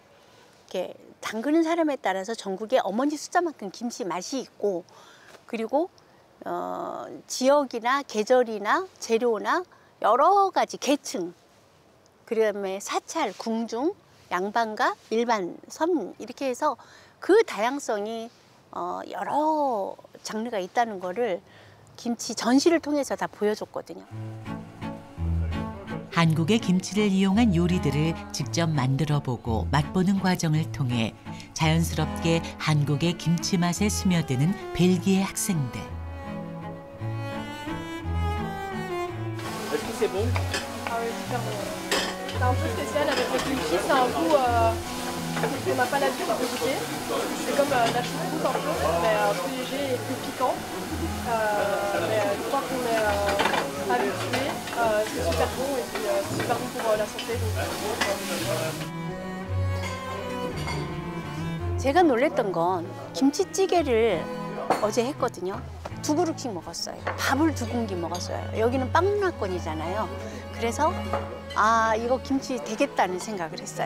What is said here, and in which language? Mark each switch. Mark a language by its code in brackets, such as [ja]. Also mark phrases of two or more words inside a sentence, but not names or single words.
[ko] 이렇게 담그는 사람에 따라서 전국에 어머니 숫자만큼 김치 맛이 있고, 그리고 지역이나 계절이나 재료나 여러 가지 계층, 그다음에 사찰, 궁중, 양반가, 일반, 선 이렇게 해서 그 다양성이 여러 장르가 있다는 거를 김치 전시를 통해서 다 보여줬거든요. 한국의 김치를 이용한 요리들을 직접 만들어보고 맛보는 과정을 통해 자연스럽게 한국의 김치 맛에 스며드는 벨기에 학생들. [fr] Est-ce que c'est bon? Ah oui, super bon. C'est un peu spécial avec le kimchi, c'est un goût qu'on n'a pas l'habitude de goûter. C'est comme la choucroute un peu, mais plus léger et plus piquant. Mais une fois qu'on est habitué, c'est super bon et puis c'est super bon pour la santé. [ko] 제가 놀랬던 건 김치찌개를 어제 했거든요. 2그릇씩 먹었어요. 밥을 2공기 먹었어요. 여기는 빵문화권이잖아요. 그래서 이거 김치 되겠다는 생각을 했어요.